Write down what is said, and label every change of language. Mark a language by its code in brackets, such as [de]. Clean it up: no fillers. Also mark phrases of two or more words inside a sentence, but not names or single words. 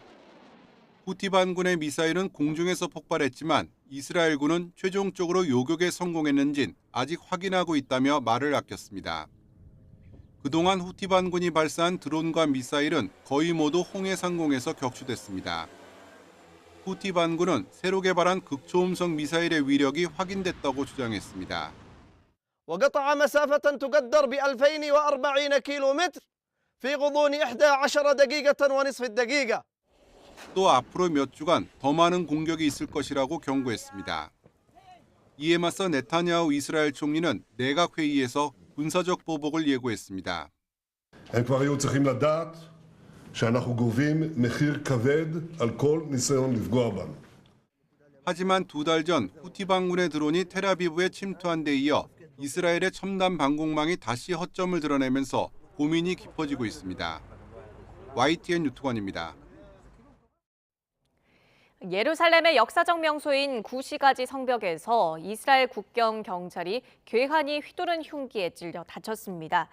[ko] 후티 반군의 미사일은 공중에서 폭발했지만 이스라엘군은 최종적으로 요격에 성공했는진 아직 확인하고 있다며 말을 아꼈습니다. 그동안 후티 반군이 발사한 드론과 미사일은 거의 모두 홍해상공에서 격추됐습니다. 후티 반군은 새로 개발한 극초음속 미사일의 위력이 확인됐다고 주장했습니다. [ar] وقطع مسافة تقدر ب2040 كيلومتر في غضون 11 دقيقة ونصف الدقيقة. [ko] 또 앞으로 몇 주간 더 많은 공격이 있을 것이라고 경고했습니다. 이에 맞서 네타냐후 이스라엘 총리는 내각 회의에서 군사적 보복을 예고했습니다. [he] הם כבר היו צריכים לדעת שאנחנו גובים מחיר כבד על כל ניסיון לפגוע בנו. [ko] 하지만 2달 전 후티 반군의 드론이 텔아비브에 침투한 데 이어 이스라엘의 첨단 방공망이 다시 허점을 드러내면서 고민이 깊어지고 있습니다. YTN 유튜관입니다. 예루살렘의 역사적 명소인 구시가지 성벽에서 이스라엘 국경 경찰이 괴한이 휘두른 흉기에 찔려 다쳤습니다.